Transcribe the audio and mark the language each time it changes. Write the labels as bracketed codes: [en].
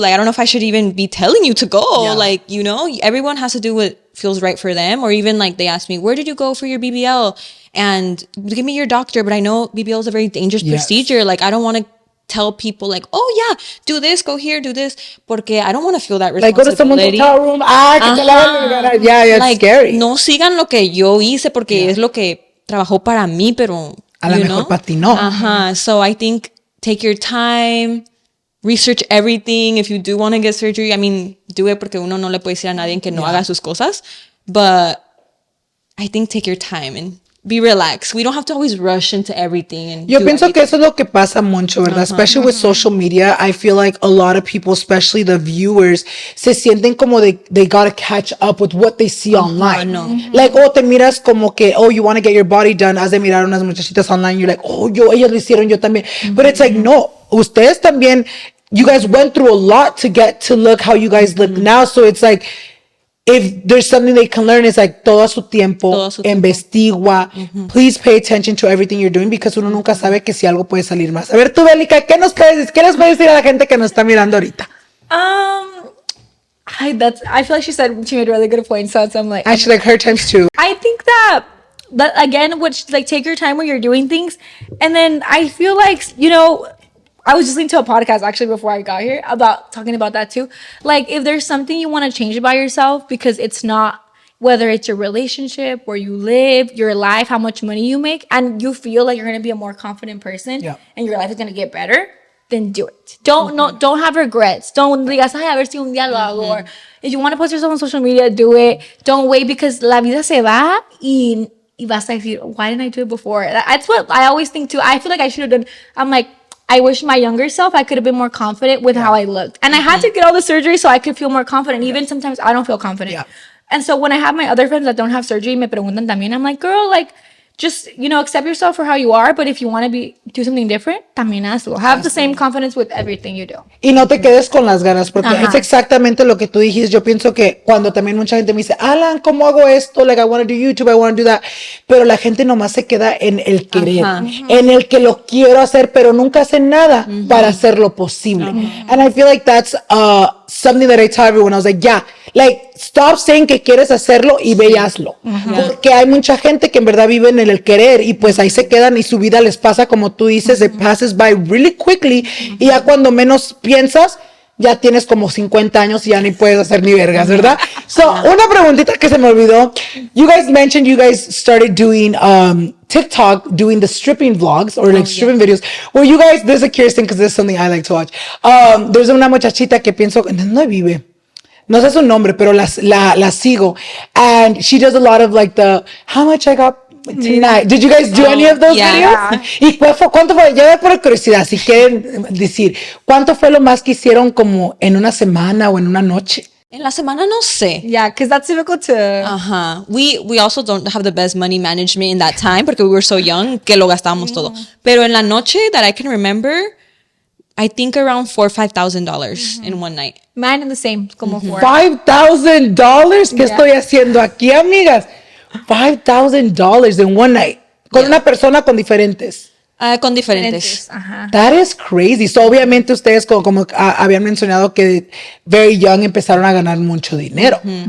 [en] Like, I don't know if I should even be telling you to go. Yeah. Like, you know, everyone has to do what feels right for them. Or even like they ask me, where did you go for your BBL? And give me your doctor. But I know BBL is a very dangerous procedure. Like, I don't want to tell people like, oh yeah, do this, go here, do this, [es] porque [en] I don't want to feel that responsibility. Like go to someone's hotel room, it's like, scary. [es] No sigan lo que yo hice porque es lo que trabajó para mí, pero a la mejor para ti no. [en] So I think take your time, research everything. If you do want to get surgery, I mean, do it [es] porque uno no le puede decir a nadie que no haga sus cosas, [en] but I think take your time and be relaxed. We don't have to always rush into everything. And [es] yo pienso que eso es lo que pasa mucho, ¿verdad? [en] Especially with social media. I feel like a lot of people, especially the viewers, [es] se sienten como [en] they gotta catch up with what they see online. Like, oh, [es] te miras como que, [en] oh, you want to get your body done. [es] Has de mirar unas muchachitas [en] online. You're like, oh, [es] ellas lo hicieron, yo también. [en] But it's like, [es] no, ustedes también, [en] you guys went through a lot to get to look how you guys look now. So it's like, if there's something they can learn, it's like [es] todo su tiempo, investigua. [en] Please pay attention to everything you're doing because [es] uno nunca sabe que si algo puede salir más. A ver, tú, Bélica, ¿qué les puedes decir a la gente que nos está mirando ahorita? [en] I feel like she made a really good point. So I'm like, actually, like her times too. I think that again, which like take your time when you're doing things, and then I feel like, you know, I was just listening to a podcast actually before I got here about talking about that too. Like if there's something you want to change about yourself because it's not, whether it's your relationship, where you live, your life, how much money you make, and you feel like you're going to be a more confident person and your life is going to get better, then do it. Don't have regrets. Don't [es] digas, ay, a ver si un día lo hago. [en] Or if you want to post yourself on social media, do it. Don't wait because [es] la vida se va y vas a decir, [en] why didn't I do it before? That's what I always think too. I feel like I should have done. I'm like, I wish my younger self, I could have been more confident with how I looked. And I had to get all the surgery so I could feel more confident. Even sometimes I don't feel confident. And so when I have my other friends that don't have surgery, [es] me preguntan también, [en] I'm like, girl, like, just, you know, accept yourself for how you are. But if you want to do something different, [es] también hazlo. [en] Have the same confidence with everything you do. [es] Y no te quedes con las ganas, porque es exactamente lo que tú dijiste. Yo pienso que cuando también mucha gente me dice, Alan, ¿cómo hago esto? [en] Like, I want to do YouTube, I want to do that. [es] Pero la gente nomás se queda en el querer, en el que lo quiero hacer, pero nunca hacen nada para hacerlo posible. [en] And I feel like that's something that I tell everyone. I was like, like, stop saying [es] que quieres hacerlo y ve y hazlo. Porque hay mucha gente que en verdad vive en el querer y pues ahí se quedan y su vida les pasa como tú dices, [en] it passes by really quickly [es] y ya cuando menos piensas, ya tienes como 50 años y ya ni puedes hacer ni vergas, ¿verdad? [en] So, [es] una preguntita que se me olvidó. [en] You guys mentioned you guys started doing TikTok, doing the stripping vlogs or like stripping videos. Well, you guys, this is a curious thing because this is something I like to watch. There's [es] una muchachita que pienso, ¿dónde vive? No sé su nombre, pero la sigo. [en] And she does a lot of like how much I got tonight. Did you guys do any of those videos? [es] ¿Y cuánto fue? Ya por curiosidad, si quieren decir, ¿cuánto fue lo más que hicieron como en una semana o en una noche? En la semana no sé. [en] Yeah, because that's difficult to. [es] Ajá. [en] We also don't have the best money management in that time [es] porque [en] we were so young [es] que lo gastábamos todo. Pero en la noche [en] that I can remember, I think around $4,000 or $5,000 in one night. Mine and the same, [es] como [en] four. $5,000. [es] ¿Qué estoy haciendo aquí, amigas? [en] $5,000 in one night. [es] Con una persona con diferentes. Con diferentes. Ajá. [en] That is crazy. So, [es] obviamente ustedes como habían mencionado que [en] very young [es] empezaron a ganar mucho dinero.